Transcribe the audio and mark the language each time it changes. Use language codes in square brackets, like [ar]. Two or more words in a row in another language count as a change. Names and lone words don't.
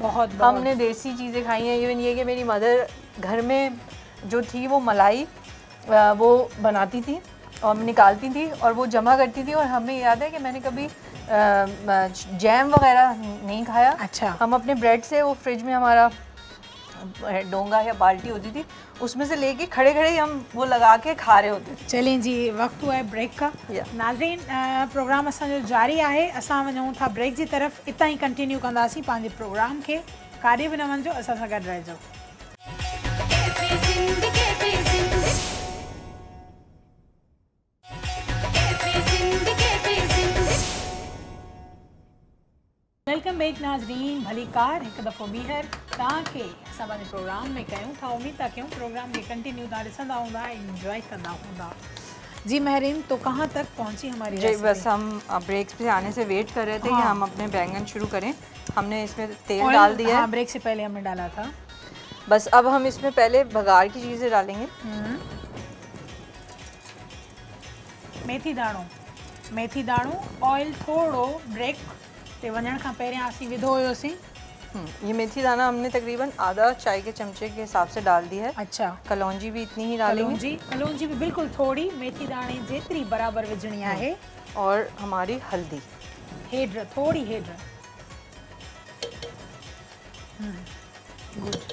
[ur] بہت ہم نے دیسی چیزیں کھائی ہیں۔ ایون یہ کہ میری مدر گھر میں جو تھی وہ ملائی وہ بناتی تھی اور نکالتی تھی اور وہ جمع کرتی تھی، اور ہمیں یاد ہے کہ میں نے کبھی جیم وغیرہ نہیں کھایا. اچھا. ہم اپنے بریڈ سے، وہ فریج میں ہمارا ڈونگا یا بالٹی ہوتی تھی، اس میں سے لیکے کھڑے کھڑے ہم وہ لگا کے کھا رہے ہوتے تھے. چلیں جی، وقت ہوا ہے بریک کا. [sd] नाज़रीन, प्रोग्राम असांजो जारी आहे, असां वञूं था ब्रेक जी तरफ़। इतां ही कंटिन्यू कंदासीं पंहिंजे प्रोग्राम खे। काॾे बि न वञिजो, असां सां गॾु रहिजो। [en] welcome back [sd] नाज़रीन, भली कार एक दफ़ो ॿीहर तव्हांखे असां पंहिंजे प्रोग्राम में कयूं था। उम्मीद था कयूं प्रोग्राम खे कंटिन्यू तव्हां ॾिसंदा हूंदा, इंजॉय कंदा हूंदा। [ur] جی مہرین، تو کہاں تک پہنچی ہماری ریسپی؟ بس ہم بریک سے آنے سے ویٹ کر رہے تھے کہ ہم اپنے بینگن شروع کریں. ہم نے اس میں تیل ڈال دیا ہے۔ ہاں، بریک سے پہلے ہم نے ڈالا تھا. بس اب ہم اس میں پہلے بگھار کی چیزیں ڈالیں گے. [sd] मेथी दाणो, ऑयल थोड़ो ब्रेक ते वञण खां पहिरियां असीं विधो हुयोसीं [ur] یہ میتھی دانہ ہم نے تقریباً آدھا چائے کے چمچے کے حساب سے ڈال دیا ہے. اچھا, کلونجی بھی اتنی ہی ڈالیں گے. [sd] कलौंजी भी बिल्कुल थोड़ी, मेथी दाणे जेतरी बराबर विझणी है। [ur] اور ہماری ہلدی, [sd] हेड्र, थोड़ी हेड्र। गुड।